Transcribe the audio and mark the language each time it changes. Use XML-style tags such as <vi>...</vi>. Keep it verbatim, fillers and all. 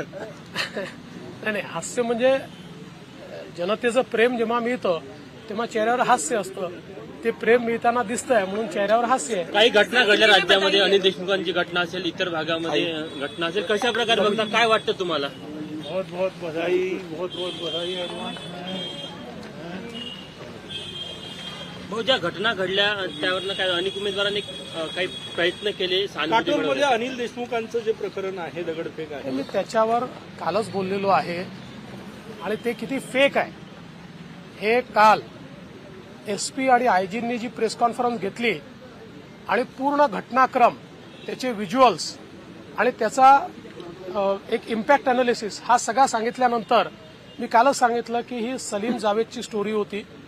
<mr>नाही नाही, हास्य म्हणजे जनतेचं प्रेम जेव्हा मिळतं तेव्हा चेहऱ्यावर हास्य असतं. ते प्रेम मिळताना दिसतंय म्हणून चेहऱ्यावर हास्य आहे. काही घटना घडल्या राज्यामध्ये, अनिल देशमुखांची घटना असेल, इतर भागामध्ये घटना असेल, कशा प्रकारे बघता, काय वाटतं तुम्हाला?</mr> <hi>बहुत बहुत बधाई, बहुत बहुत बधाई एडवांस में.</hi> <mr>भाऊ, ज्या घटना घडल्या त्यावरनं काय अनेक उमेदवारांनी अ, काही प्रयत्न केले, सहानुभूती काटोलमध्ये मिळवली. अनिल देशमुखांचं जे प्रकरण आहे, दगडफेक आहे, मी त्याच्यावर कालच बोललेलो आहे आणि ते किती फेक आहे हे काल एसपी आणि आयजींनी जी प्रेस कॉन्फरन्स घेतली आणि पूर्ण घटनाक्रम, त्याचे व्हिज्युअल्स आणि त्याचा अ, एक इम्पॅक्ट अनालिसिस हा सगळा सांगितल्यानंतर मी कालच सांगितलं की ही सलीम जावेदची स्टोरी होती.</mr>